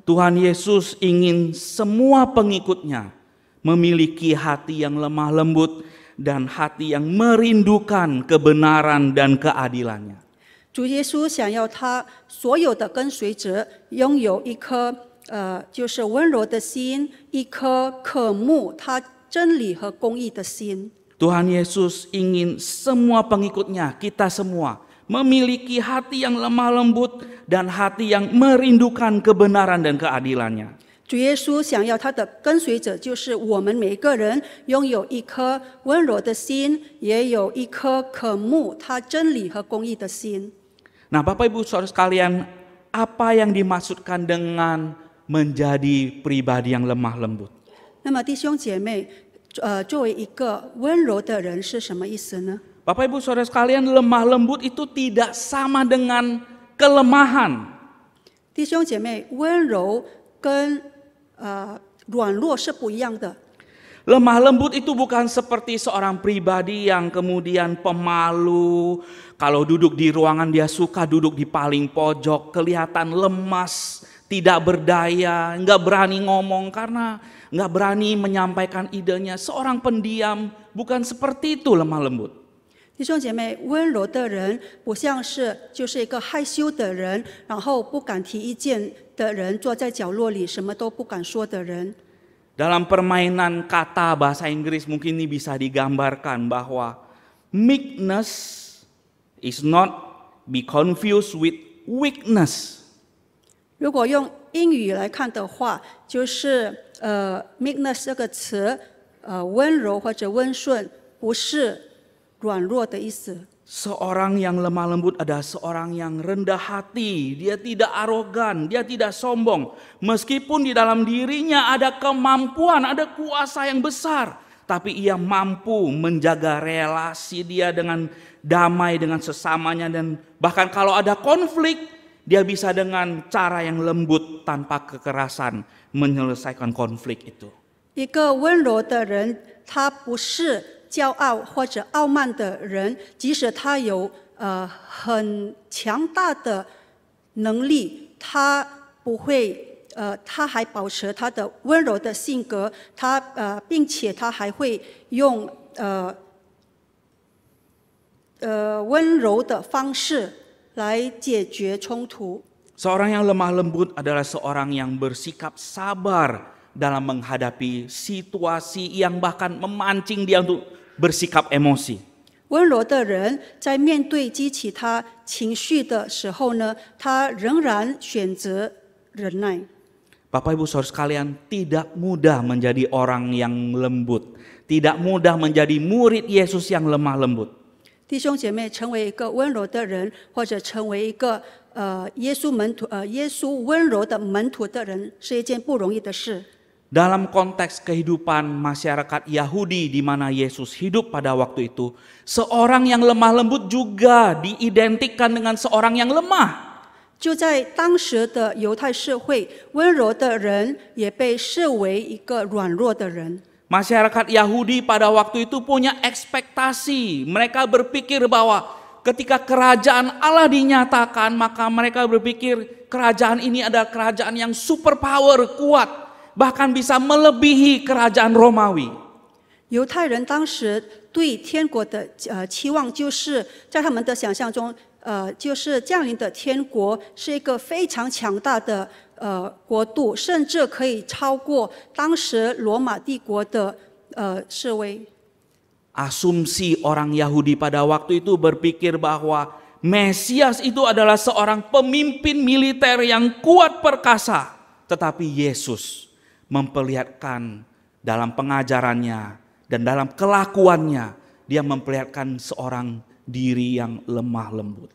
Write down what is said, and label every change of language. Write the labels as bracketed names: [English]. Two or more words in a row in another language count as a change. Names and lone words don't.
[Indonesian] Tuhan Yesus ingin semua pengikutnya memiliki hati yang lemah lembut dan hati yang merindukan kebenaran dan keadilannya. [Chinese] 主耶稣想要他所有的跟随者拥有一颗就是温柔的心，一颗渴慕他真理和公义的心。 [Indonesian] Tuhan Yesus ingin semua pengikutnya, kita semua, memiliki hati yang lemah lembut dan hati yang merindukan kebenaran dan keadilannya. [Chinese] 主耶稣想要他的跟随者，就是我们每一个人拥有一颗温柔的心，也有一颗渴慕他真理和公义的心。 [Indonesian] Nah, Bapak Ibu Saudara sekalian, apa yang dimaksudkan dengan menjadi pribadi yang lemah lembut? [Chinese] 那么弟兄姐妹，作为一个温柔的人是什么意思呢？ [Indonesian] Bapak Ibu Saudara sekalian, lemah lembut itu tidak sama dengan kelemahan. [Chinese] 弟兄姐妹，温柔跟软弱是不一样的。 [Indonesian] Lemah lembut itu bukan seperti seorang pribadi yang kemudian pemalu. Kalau duduk di ruangan dia suka duduk di paling pojok, kelihatan lemas, tidak berdaya, nggak berani ngomong karena nggak berani menyampaikan idenya. Seorang pendiam, bukan seperti itu lemah lembut. [Chinese] 弟兄姐妹，温柔的人不像是就是一个害羞的人，然后不敢提意见的人，坐在角落里什么都不敢说的人。 [Indonesian] Dalam permainan kata bahasa Inggris mungkin ini bisa digambarkan bahwa [English] meekness is not be confused with weakness. [Chinese] 如果用英语来看的话，就是meekness 这个词，温柔或者温顺，不是软弱的意思。 [Indonesian] Seorang yang lemah lembut adalah seorang yang rendah hati, dia tidak arogan, dia tidak sombong. Meskipun di dalam dirinya ada kemampuan, ada kuasa yang besar, tapi ia mampu menjaga relasi dia dengan damai dengan sesamanya, dan bahkan kalau ada konflik, dia bisa dengan cara yang lembut tanpa kekerasan menyelesaikan konflik itu. [Chinese] 一个温柔的人，他不是骄傲或者傲慢的人，即使他有很强大的能力，他不会他还保持他的温柔的性格，并且他还会用温柔的方式来解决冲突。 [Indonesian] Seorang yang lemah lembut adalah seorang yang bersikap sabar dalam menghadapi situasi yang bahkan memancing dia untuk bersikap emosi. [Chinese] 温柔的人在面对激起他情绪的时候呢，他仍然选择忍耐。 [Indonesian] Bapak Ibu Saudara sekalian, tidak mudah menjadi orang yang lembut, tidak mudah menjadi murid Yesus yang lemah lembut. [Chinese] 弟兄姐妹，成为一个温柔的人，或者成为一个耶稣温柔的门徒的人，是一件不容易的事。 [Indonesian] Dalam konteks kehidupan masyarakat Yahudi di mana Yesus hidup pada waktu itu, seorang yang lemah lembut juga diidentikan dengan seorang yang lemah. [Chinese] 就在当时的犹太社会，温柔的人也被视为一个软弱的人。 [Indonesian] Masyarakat Yahudi pada waktu itu punya ekspektasi. Mereka berpikir bahwa ketika kerajaan Allah dinyatakan, maka mereka berpikir kerajaan ini adalah kerajaan yang superpower, kuat. Bahkan bisa melebihi kerajaan Romawi. [Chinese] 犹太人当时对天国的期望，就是在他们的想象中，就是降临的天国是一个非常强大的国度，甚至可以超过当时罗马帝国的示威。 [Indonesian] Asumsi orang Yahudi pada waktu itu berpikir bahwa Mesias itu adalah seorang pemimpin militer yang kuat perkasa. Tetapi Yesus memperlihatkan dalam pengajarannya dan dalam kelakuannya, dia memperlihatkan seorang diri yang lemah lembut.